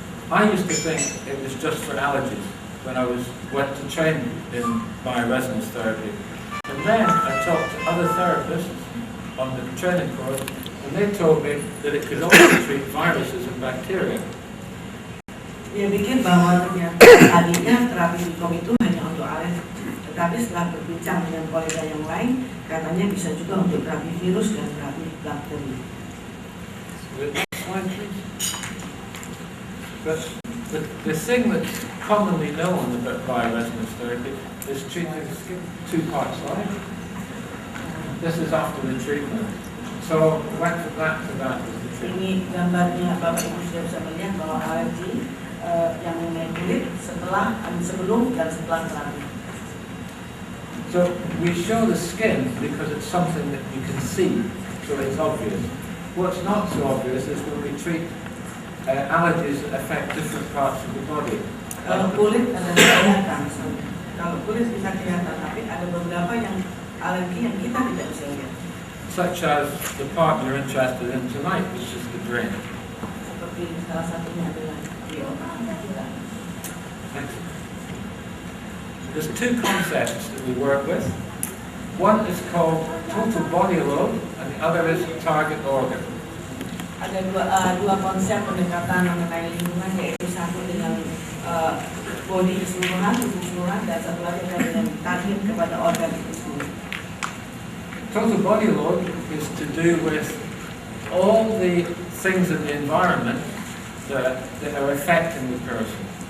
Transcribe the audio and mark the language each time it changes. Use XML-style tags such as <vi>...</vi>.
<en>I used to think it was just for allergies when I went to train in bioresonance therapy. And then I talked to other therapists on the training course, and they told me that it could also treat viruses and bacteria.</en> <id>Dia pikir bahwa ternyata tadinya terapi bikom itu hanya untuk alergi, tetapi setelah berbincang dengan kolega yang lain, katanya bisa juga untuk terapi virus dan terapi bakteri.</id> <en>Next slide, please. But the thing that's commonly known about bioresonance therapy is treating skin, two parts, right? This is after the treatment. So went from that to that is the treatment.</en> <id>Ini gambarnya Bapak Ibu sudah bisa melihat bahwa alergi yang mengenai kulit sebelum dan setelah terapi.</id> <en>So we show the skin because it's something that you can see, so it's obvious. What's not so obvious is when we treat allergies that affect different parts of the body.</en> <id>Kalau kulit adalah kelihatan, kalau kulit bisa kelihatan, tapi ada beberapa yang alergi yang kita tidak bisa lihat.</id> <en>Such as the part you're interested in tonight, which is the brain.</en> <id>Seperti salah satunya adalah di otak kita.</id> <en>Next. There's two concepts that we work with. One is called total body load, and the other is target organ.</en> <id>Ada dua konsep pendekatan mengenai lingkungan, yaitu satu dengan body keseluruhan, tubuh keseluruhan, dan satu lagi dengan target kepada organ itu sendiri.</id> <en>Total body load is to do with all the things in the environment that are affecting the person.</en>